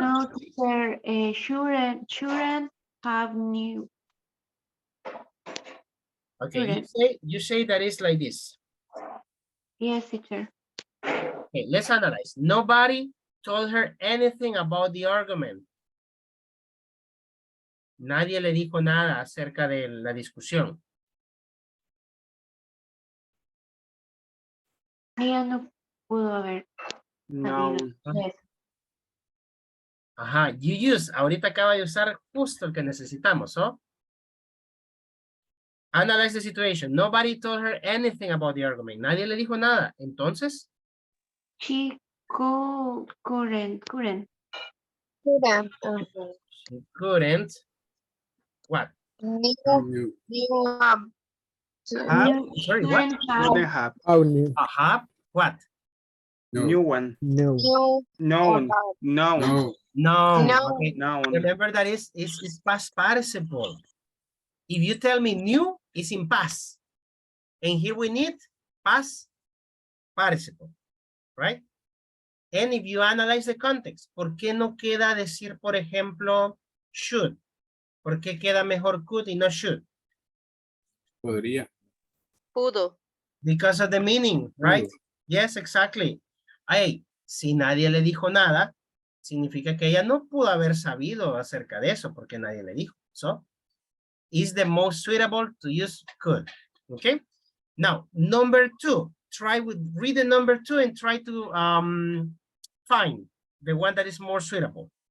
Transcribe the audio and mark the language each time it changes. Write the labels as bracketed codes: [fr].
[en] No, teacher, shouldn't have knew. Okay, you say that is like this. Yes, teacher. Okay, let's analyze. Nobody told her anything about the argument. [es] Nadie le dijo nada acerca de la discusión. Ella no pudo haber No. sabido eso. Ajá, ahorita acaba de usar justo el que necesitamos, ¿oh? [en] Analyze the situation. Nobody told her anything about the argument. [es] Nadie le dijo nada. Entonces, [en] She couldn't. Couldn't. She couldn't. What? New, new, Have, Sorry, what? wouldn't have. Oh, new. Have? What? New one. No. new, Known. Known. No. No. No. Okay. Known. Remember that is past participle. If you tell me new, it's in past. And here we need past participle, right? And if you analyze the context, [es] ¿por qué no queda decir, por ejemplo, should? ¿Por qué queda mejor could y no should? Podría. Pudo. [en] Because of the meaning, right? Yes, exactly. [es] Ay, si nadie le dijo nada, significa que ella no pudo haber sabido acerca de eso porque nadie le dijo. [en] So, is the most suitable to use could. Okay. Now, number 2. Read the number 2 and try to find the one that is more suitable.